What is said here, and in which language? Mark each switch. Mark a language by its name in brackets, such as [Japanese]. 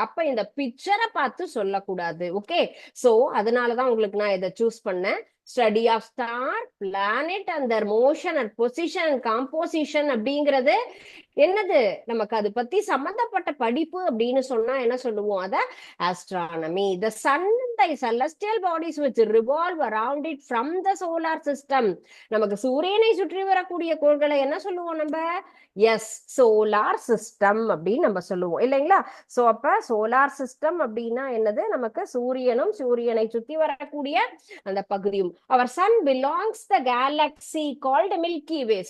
[Tamil] அப்ப இந்த பிக்சரை பார்த்து சொல்லக்கூடாது. ஓகே, சோ அதனாலதான் உங்களுக்கு நான் இதை சூஸ் பண்ணேன். [English] study of star, planet and their motion and position, composition [Tamil] அப்படிங்கிறது என்னது, நமக்கு அது பத்தி சம்பந்தப்பட்ட படிப்பு அப்படின்னு சொன்னா என்ன சொல்லுவோம், அத astronomy. The Sun, the [English] the celestial bodies which revolve around it from the solar system. [Tamil] நமக்கு சூரியனை சுற்றி வரக்கூடிய கோள்களை என்ன சொல்லுவோம் நம்ம? எஸ், சோலார் சிஸ்டம் அப்படின்னு நம்ம சொல்லுவோம் இல்லைங்களா? சோ அப்ப சோலார் சிஸ்டம் அப்படின்னா என்னது? நமக்கு சூரியனும் சூரியனை சுத்தி வரக்கூடிய அந்த பகுதியும். [English] அவர் sun belongs the galaxy called Milky Way.